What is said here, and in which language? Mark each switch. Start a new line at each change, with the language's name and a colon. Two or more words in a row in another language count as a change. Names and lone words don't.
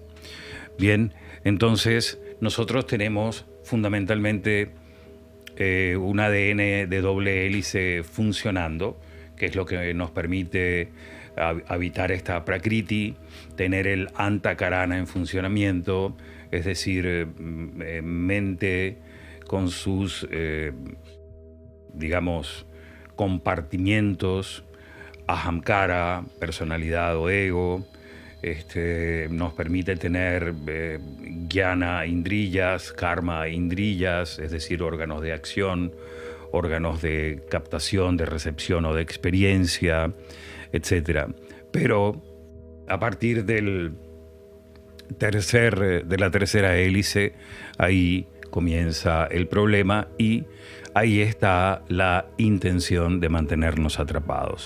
Spanish: Bien, entonces nosotros tenemos fundamentalmente un ADN de doble hélice funcionando, que es lo que nos permite habitar esta Prakriti, tener el Antakarana en funcionamiento, es decir, mente con sus, digamos, compartimientos, ahamkara, personalidad o ego. Nos permite tener jnana indriyas, karma indriyas, es decir, órganos de acción, órganos de captación, de recepción o de experiencia, etc. Pero a partir de la tercera hélice, ahí comienza el problema y ahí está la intención de mantenernos atrapados.